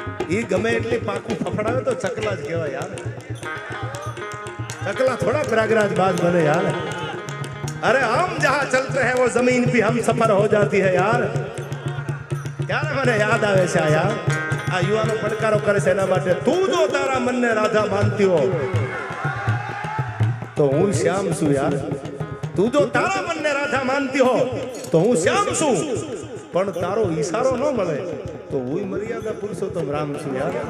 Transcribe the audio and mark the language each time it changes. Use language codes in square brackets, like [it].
[gu] ઈ ગમે એટલી પાકું ફફડાવે તો ચકલા જ કહેવાય યાર. [hi] चकला थोड़ा प्रयागराज बाज बने यार. अरे हम जहां चलते हैं वो जमीन भी हम सफर हो जाती है यार. [gu] यार મને યાદ આવે છે યાર આ યુવાનો પડકારો કરે છે એના માટે. તું જો તારા મનને રાધા માનતી હો તો હું શ્યામ છું યાર. તું જો તારા મનને રાધા માનતી હો તો હું શ્યામ છું. પણ તારો ઈશારો ન મળે તો હું મર્યાદા પુરુષોત્તમ રામ છું યાર.